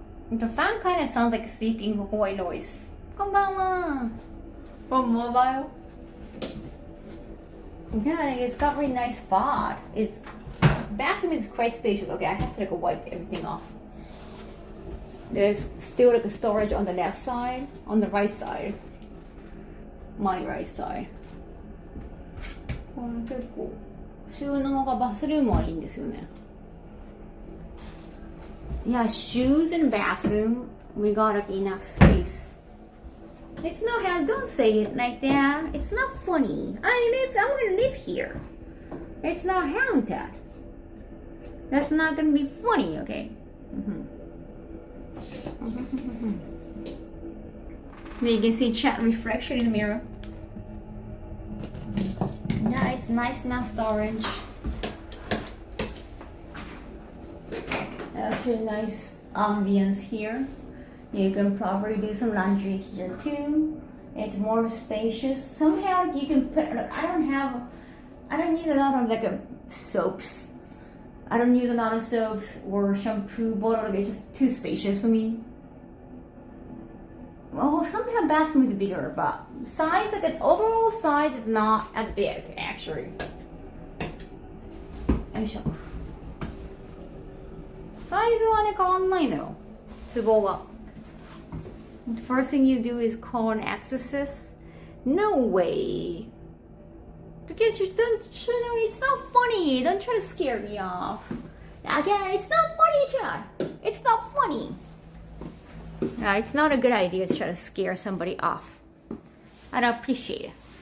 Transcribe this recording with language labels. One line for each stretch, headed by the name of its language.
English: The fan kind of sounds like a sleeping Hawaii noise.
Japanese: こんばんは.
English: From mobile. Yeah, it's got a really nice spot. Bathroom is quite spacious. Okay, I have to wipe everything off. There's still a storage on the left side, on the right side. My right side.
Japanese: これ結構収納がバスルームはいいんですよね。
English: Yeah, shoes and bathroom, we got enough space. It's not how, don't say it like that. It's not funny. I'm gonna live here. It's not haunted. That's not gonna be funny, okay? You can see chat reflection in the mirror. Yeah, it's nice now storage. Actually nice ambience here. You can probably do some laundry here too. It's more spacious. Somehow you can put, I don't need a lot of soaps. I don't use a lot of soaps or shampoo bottle. It's just too spacious for me. Well, somehow bathroom is bigger, but size, overall size is not as big actually.
Japanese: よいしょ。サイズはね、変わんないのよ。壺は。
English: The first thing you do is call an exorcist? No way. Because it's not funny. Don't try to scare me off. Again, it's not funny, Chad. It's not funny. It's not a good idea to try to scare somebody off. I don't appreciate it.